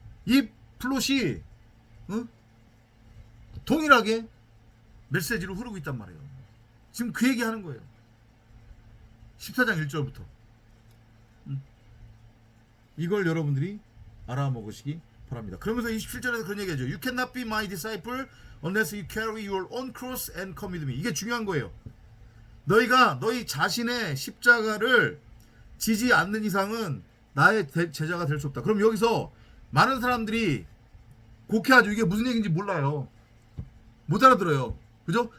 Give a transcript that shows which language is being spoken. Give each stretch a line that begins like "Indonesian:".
Korean: 이 플롯이 동일하게 메시지로 흐르고 있단 말이에요. 지금 그 얘기 하는 거예요. 14장 1절부터. 이걸 여러분들이 알아먹으시기 바랍니다. 그러면서 27절에서 그런 얘기하죠.
English: You cannot be my disciple unless you carry your own cross and come with me.
Korean: 이게 중요한 거예요. 너희가 너희 자신의 십자가를 지지 않는 이상은 나의 제자가 될 수 없다. 그럼 여기서 많은 사람들이 곡해하죠. 이게 무슨 얘기인지 몰라요. 못 알아들어요. 그죠?